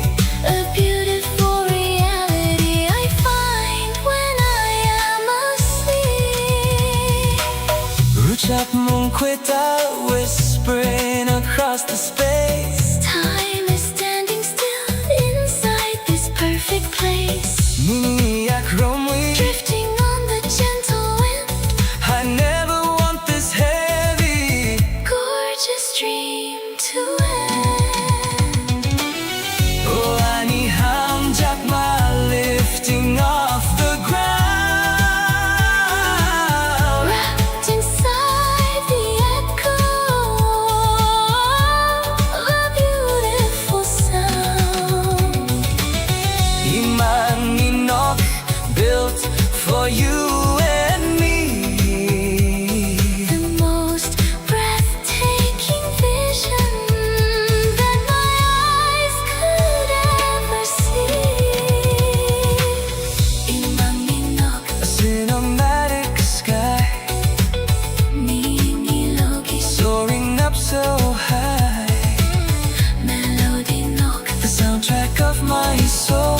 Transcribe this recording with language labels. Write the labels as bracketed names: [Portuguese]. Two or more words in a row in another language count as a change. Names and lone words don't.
[English] A beautiful reality I find when I am asleep. [Kok Borok] Ruchak mong kweta [English] whispering across the space. Time is standing still inside this perfect place. [Kok Borok] Niniyak romwi, [English] Drifting on the gentle wind. I never want this heavy. Gorgeous dream to end. Oh, [Kok Borok] ani hamjakma [English] lifting off the ground. Wrapped inside the echo of a beautiful sound. [Kok Borok] Imang inok [English] built for you and me. The most breathtaking vision that my eyes could ever see. [Kok Borok] Imang minok, [English] A cinematic sky [Kok Borok] ninilogi [English] soaring up so high. [Kok Borok] melody nok. [English] The soundtrack of my soul.